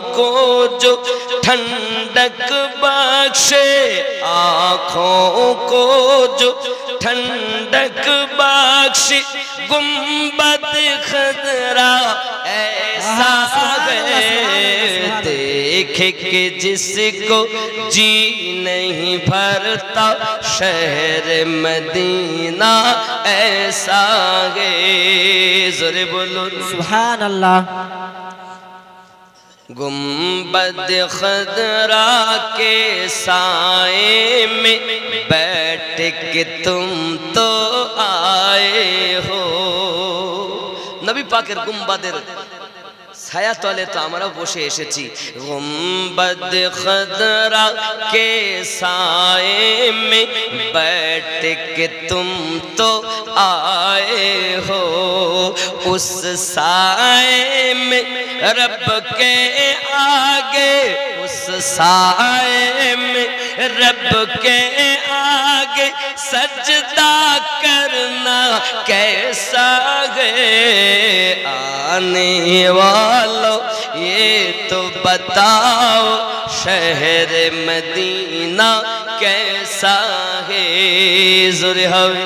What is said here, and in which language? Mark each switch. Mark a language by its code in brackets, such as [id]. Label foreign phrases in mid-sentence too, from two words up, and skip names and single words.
[ur] کو جو ٹھنڈک بخشے آنکھوں کو جو ٹھنڈک بخشے گنبد خضرا ایسا ہے دیکھ کے جس کو جی نہیں بھرتا شہر مدینہ ایسا ہے ذرے بولو [ar] سبحان اللہ [ur] گنبد خضرا کے سائے میں بیٹھ کے تم تو آئے ہو [bn] নবী পাকের গুম্বাদের ছায়া তলে তো আমরাও বসে এসেছি [ur] گنبد خضرا کے سائے میں بیٹھ کے تم تو آئے ہو اس سائے میں رب کے آگے اس سائے میں رب کے آگے سجدہ کرنا کیسا ہے آنے والو یہ تو بتاؤ شہر مدینہ کیسا ہے زر ہوے